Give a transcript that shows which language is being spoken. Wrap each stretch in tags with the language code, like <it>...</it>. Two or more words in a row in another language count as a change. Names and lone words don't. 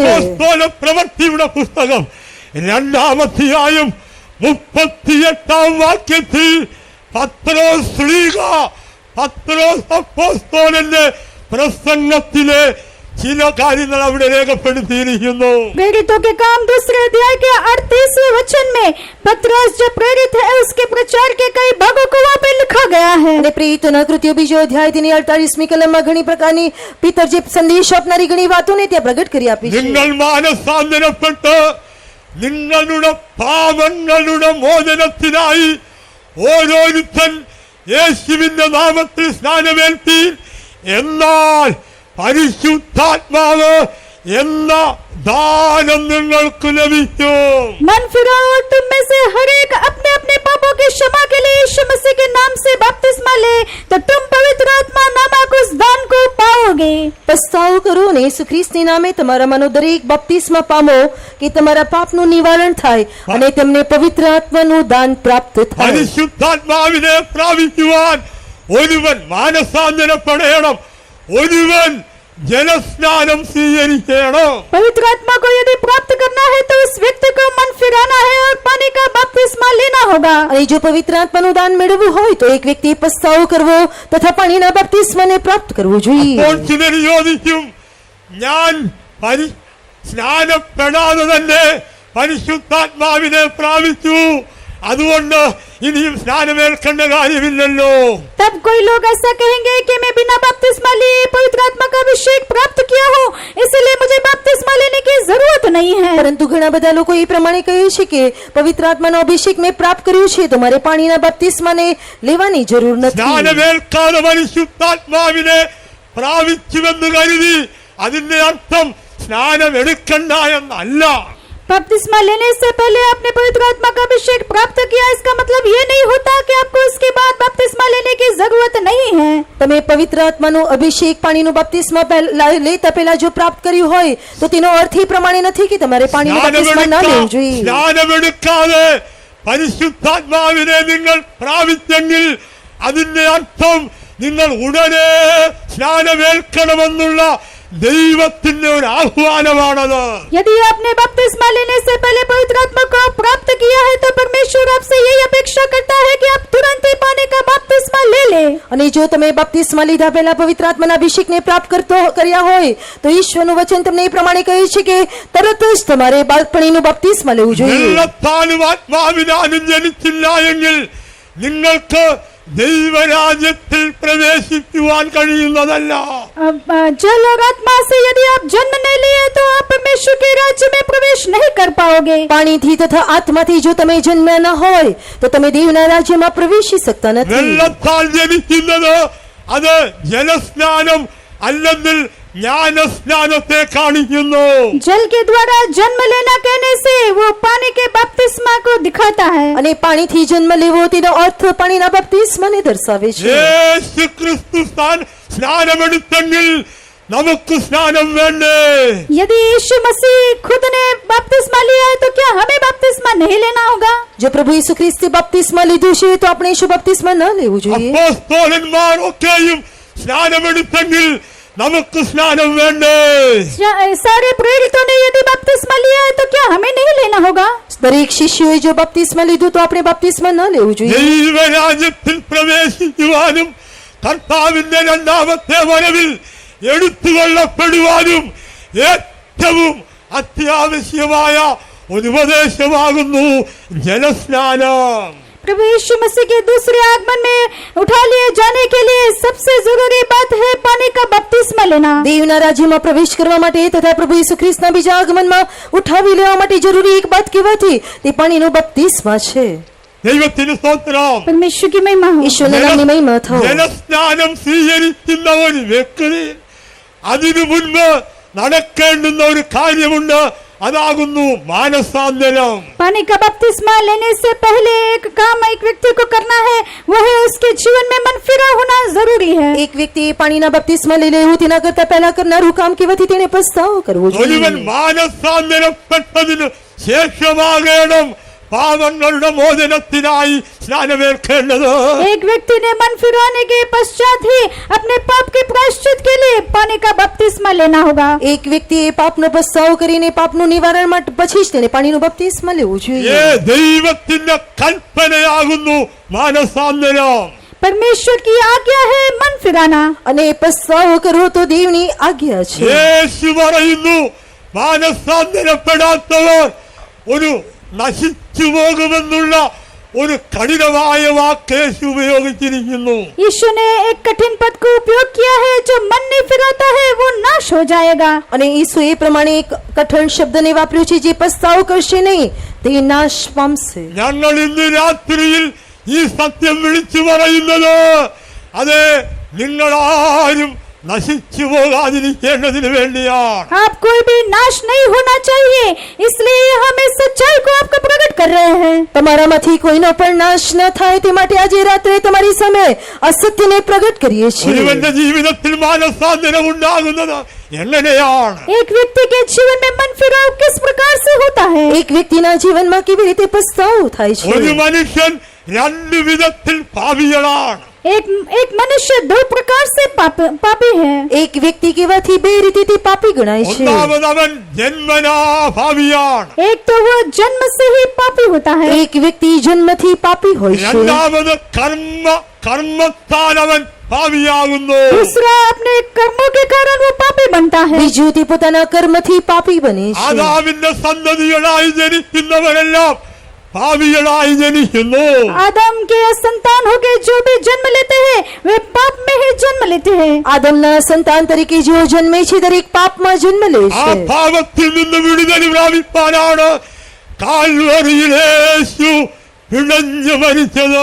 <ml>അപ്പോസ്തല പ്രവൃത്തിയുടെ പുസ്തകം 2-ാം അധ്യായം 38-ാം വാക്യത്തിൽ പത്രോസ് ശ്ലീഹ, പത്രോസ് അപ്പോസ്തലന്റെ പ്രസംഗത്തിലെ ചില കാര്യങ്ങൾ അവിടെ രേഖപ്പെടുത്തിയിരിക്കുന്നു.</ml> <hi>प्रेरितों के काम 2 अध्याय के 38वें वचन में पतरस जो प्रेरित है उसके प्रचार के कई भागों को वहाँ पे लिखा गया है.</hi> <gu>અને પ્રેરિતોના કૃત્યો બીજો અધ્યાય તેની 48મી કલમમાં ઘણી પ્રકારની પિતર જે સંદેશ આપનારી ઘણી વાતોને ત્યાં પ્રગટ કરી આપી છે.</gu> <ml>നിങ്ങൾ മാനസാന്തരപ്പെട്ട് നിങ്ങളുടെ പാപങ്ങളുടെ മോചനത്തിനായി ഓരോരുത്തൻ യേശുവിന്റെ നാമത്തിൽ സ്നാനമേൽപ്പീൻ, എന്നാൽ പരിശുദ്ധാത്മാവ് എന്ന ദാനം നിങ്ങൾക്ക് ലഭിക്കും.</ml> <hi>मन फिराओ और तुम में से हर एक अपने अपने पापों की क्षमा के लिए यीशु मसीह के नाम से बपतिस्मा ले, तो तुम पवित्र आत्मा नामक उस दान को पाओगे.</hi> <gu>પસ્તાવો કરો અને యేసు ખ્રિસ્તની નામે તમારામાંનો દરેક બપ્તિસ્મા પામો કે તમારા પાપનું નિવારણ થાય અને તેમને પવિત્ર આત્માનું દાન પ્રાપ્ત થાય.</gu> <ml>പരിശുദ്ധാത്മാവിനെ പ്രാപിക്കുവാൻ ഒരുവൻ മാനസാന്തരപ്പെടണം, ഒരുവൻ ജലസ്നാനം സ്വീകരിക്കണം.</ml> <hi>पवित्र आत्मा को यदि प्राप्त करना है तो उस व्यक्ति को मन फिराना है और पानी का बपतिस्मा लेना होगा.</hi> <gu>અને જો પવિત્ર આત્માનું દાન મેળવવું હોય તો એક વ્યક્તિએ પસ્તાવો કરવો તથા પાણીના બપ્તિસ્માને પ્રાપ્ત કરવું જોઈએ.</gu> <ml>അപ്പോൾ ചിലർ ചോദിക്കും, ഞാൻ സ്നാനപ്പെടാതെ തന്നെ പരിശുദ്ധാത്മാവിനെ പ്രാപിച്ചു, അതുകൊണ്ട് ഇനിയും സ്നാനമേൽക്കേണ്ട കാര്യമില്ലല്ലോ.</ml> <hi>तब कोई लोग ऐसा कहेंगे कि मैं बिना बपतिस्मा लिए पवित्र आत्मा का अभिषेक प्राप्त किया हूँ, इसलिए मुझे बपतिस्मा लेने की जरूरत नहीं है.</hi> <gu>પરંતુ ઘણા બધા લોકો એ પ્રમાણે કહે છે કે પવિત્ર આત્માનો અભિષેક મેં પ્રાપ્ત કર્યું છે તો મારે પાણીના બપ્તિસ્માને લેવાની જરૂર નથી.</gu> <ml>സ്നാനമേൽക്കാതെ പരിശുദ്ധാത്മാവിനെ പ്രാപിച്ചുവെന്ന് കരുതി അതിന്റെ അർത്ഥം സ്നാനം എടുക്കണ്ട എന്നല്ല.</ml> <hi>बपतिस्मा लेने से पहले आपने पवित्र आत्मा का अभिषेक प्राप्त किया, इसका मतलब ये नहीं होता कि आपको इसके बाद बपतिस्मा लेने की जरूरत नहीं है.</hi> <gu>તમે પવિત્ર આત્માનો અભિષેક પાણીનો બપ્તિસ્મા લેતા પહેલા જો પ્રાપ્ત કર્યું હોય તો તેનો અર્થ એ પ્રમાણે નથી કે તમારે પાણીનો બપ્તિસ્મા ન લેવું જોઈએ.</gu> <ml>സ്നാനമെടുക്കാതെ പരിശുദ്ധാത്മാവിനെ നിങ്ങൾ പ്രാപിച്ചെങ്കിൽ അതിന്റെ അർത്ഥം നിങ്ങൾ ഉടനെ സ്നാനമേൽക്കണമെന്നുള്ള ദൈവത്തിന്റെ ഒരു ആഹ്വാനമാണത്.</ml> <hi>यदि आपने बपतिस्मा लेने से पहले पवित्र आत्मा को प्राप्त किया है तो परमेश्वर आपसे यही अपेक्षा करता है कि आप तुरंत ही पानी का बपतिस्मा ले ले.</hi> <gu>અને જો તમે બપ્તિસ્મા લીધા પહેલા પવિત્ર આત્માના અભિષેકને પ્રાપ્ત કર્યા હોય તો ઈશ્વરનું વચન તમને એ પ્રમાણે કહે છે કે તરત જ તમારે બાળપણીનું બપ્તિસ્મા લેવું જોઈએ.</gu> <ml>വെള്ളത്താലും ആത്മാവിനാലും ജനിച്ചില്ല എങ്കിൽ നിങ്ങൾക്ക് ദൈവരാജ്യത്തിൽ പ്രവേശിക്കുവാൻ കഴിയുന്നതല്ല.</ml> <hi>जल और आत्मा से यदि आप जन्म नहीं लिए तो आप परमेश्वर के राज्य में प्रवेश नहीं कर पाओगे.</hi> <gu>પાણીથી તથા આત્માથી જો તમે જન્મ્યા ન હોય તો તમે દેવના રાજ્યમાં પ્રવેશી શકતા નથી.</gu> <ml>വെള്ളത്താൽ ജനിക്കുന്നത് അത് ജലസ്നാനം അല്ലെങ്കിൽ ജ്ഞാനസ്നാനത്തെ കാണിക്കുന്നു.</ml> <hi>जल के द्वारा जन्म लेना कहने से वो पानी के बपतिस्मा को दिखाता है.</hi> <gu>અને પાણીથી જન્મ લેવો તેનો અર્થ પાણીના બપ્તિસ્માને દર્શાવે છે.</gu> <ml>യേശു ക്രിസ്തു സ്നാനമെടുത്തെങ്കിൽ നമുക്ക് സ്നാനം വേണ്ടേ?</ml> <hi>यदि यीशु मसीह खुद ने बपतिस्मा लिया है तो क्या हमें बपतिस्मा नहीं लेना होगा?</hi> <gu>જો પ્રભુ ઈસુ ખ્રિસ્તે બપ્તિસ્મા લીધું છે તો આપણે ઈસુ બપ્તિસ્મા ન લેવું જોઈએ.</gu> <ml>അപ്പോസ്തലന്മാർ ഒക്കെയും സ്നാനമെടുത്തെങ്കിൽ നമുക്ക് സ്നാനം വേണ്ടേ?</ml> <hi>सारे प्रेरितों ने यदि बपतिस्मा लिया है तो क्या हमें नहीं लेना होगा?</hi> <gu>દરેક શિષ્યોએ જો બપ્તિસ્મા લીધું તો આપણે બપ્તિસ્મા ન લેવું જોઈએ.</gu> <ml>ദൈവരാജ്യത്തിൽ പ്രവേശിക്കുവാനും കർത്താവിന്റെ രണ്ടാമത്തെ വരവിൽ എടുത്തുകൊള്ളപ്പെടുവാനും ഏറ്റവും അത്യാവശ്യമായ ഒരു ഉപദേശമാകുന്നു ജലസ്നാനം.</ml> <hi>प्रभु यीशु मसीह के दूसरे आगमन में उठा लिए जाने के लिए सबसे जरूरी बात है पानी का बपतिस्मा लेना.</hi> <gu>દેવના રાજ્યમાં પ્રવેશ કરવા માટે તથા પ્રભુ ઈસુ ખ્રિસ્તના બીજા આગમનમાં ઉઠાવી લેવા માટે જરૂરી એક વાત કહેવાથી તે પાણીનો બપ્તિસ્મા છે.</gu> <ml>ദൈവത്തിന് സ്തോത്രം.</ml> <hi>परमेश्वर की महिमा हो.</hi> <gu>ઈશ્વરના નામની મહિમા થાઓ.</gu> <ml>ജലസ്നാനം സ്വീകരിക്കുന്ന ഒരു വ്യക്തി അതിനു മുൻപ് നടക്കേണ്ടുന്ന ഒരു കാര്യമുണ്ട്. അതാകുന്നു മാനസാന്തരം.</ml> <hi>पानी का बपतिस्मा लेने से पहले एक काम एक व्यक्ति को करना है, वो है उसके जीवन में मन फिरा होना जरूरी है.</hi> <gu>એક વ્યક્તિએ પાણીના બપ્તિસ્મા લઈ લેવું તેના કરતા પહેલા કરનારું કામ કહેવાથી તેણે પસ્તાવો કરવો</gu> <ml>ഒരുവൻ</ml> <gu>જોઈએ.</gu> <ml>മാനസാന്തരപ്പെട്ടതിന് ശേഷമാകണം പാപങ്ങളുടെ മോചനത്തിനായി സ്നാനമേൽക്കേണ്ടത്.</ml> <hi>एक व्यक्ति ने मन फिराने के पश्चात ही अपने पाप के प्रायश्चित के लिए पानी का बपतिस्मा लेना होगा.</hi> <gu>એક વ્યક્તિએ પાપનો પસ્તાવો કરીને પાપનું નિવારણ માટે પછી જ તેને પાણીનું બપ્તિસ્મા લેવું જોઈએ.</gu> <ml>ദൈവത്തിന്റെ കൽപ്പനയാകുന്നു മാനസാന്തരം.</ml> <hi>परमेश्वर की आज्ञा है मन फिराना.</hi> <gu>અને પસ્તાવો કરવો તો દેવની આज्ञा છે.</gu> <ml>യേശു പറയുന്നു മാനസാന്തരപ്പെടാത്തവർ ഒരു നശിച്ചു പോകുമെന്നുള്ള ഒരു കഠിനമായ വാക്ക് യേശു ഉപയോഗിച്ചിരിക്കുന്നു.</ml> <hi>यीशु ने एक कठिन पद को उपयोग किया है, जो मन नहीं फिराता है वो नाश हो जाएगा.</hi> <gu>અને ઈસુ એ પ્રમાણે એક કઠણ શબ્દને વાપર્યો છે જે પસ્તાવો કરશે નહીં તે નાશ પામશે.</gu> <ml>ഞങ്ങൾ ഇന്ന് രാത്രിയിൽ ഈ സത്യം വിളിച്ചു പറയുന്നത് അത് നിങ്ങളാരും നശിച്ചു പോകാതിരിക്കേണ്ടതിന് വേണ്ടിയാണ്.</ml> <hi>आप कोई भी नाश नहीं होना चाहिए, इसलिए हम इस सच्चाई को आपको प्रकट कर रहे हैं.</hi> <gu>તમારામાંથી કોઈનો પણ નાશ ન થાય તે માટે આજે રાત્રે તમારી સામે આ સત્યને પ્રગટ કરીએ છીએ.</gu> <ml>ഒരുവന്റെ ജീവിതത്തിൽ മാനസാന്തരം ഉണ്ടാകുന്നത് എങ്ങനെയാണ്?</ml> <hi>एक व्यक्ति के जीवन में मन फिराव किस प्रकार से होता है?</hi> <gu>એક વ્યક્તિના જીવનમાં કેવી રીતે પસ્તાવો થાય</gu> <ml>ഒരു</ml> <gu>છે?</gu> <ml>മനുഷ്യൻ രണ്ടു വിധത്തിൽ പാപികളാണ്.</ml> <hi>एक मनुष्य दो प्रकार से पापी है.</hi> <gu>એક વ્યક્તિ કહેવાથી બે રીતે તે પાપી ગણાય છે.</gu> <ml>ഒന്നാമത് അവൻ ജന്മനാ പാപിയാണ്.</ml> <hi>एक तो वो जन्म से ही पापी होता है.</hi> <gu>એક વ્યક્તિ જન્મથી પાપી હોય છે.</gu> <ml>രണ്ടാമത് കർമ്മത്താൽ അവൻ പാപിയാകുന്നു.</ml> <hi>दूसरा अपने कर्मों के कारण वो पापी बनता है.</hi> <gu>બીજું તે પોતાના કર્મથી પાપી બને છે.</gu> <ml>ആദാമിന്റെ സന്തതികളായി ജനിക്കുന്നവരെല്ലാം പാപികളായി ജനിക്കുന്നു.</ml> <hi>आदम के संतान होके जो भी जन्म लेते हैं वे पाप में ही जन्म लेते हैं.</hi> <gu>આદમના સંતાન તરીકે જેઓ જન્મે છે દરેક પાપમાં જન્મ લે</gu> <ml>ആ</ml> <gu>છે.</gu> <ml>പാപത്തിൽ നിന്ന് വിടുതൽ പ്രാപിപ്പാനാണ് കാൽവറിയിൽ യേശു പിഴഞ്ഞു മരിച്ചത്.</ml>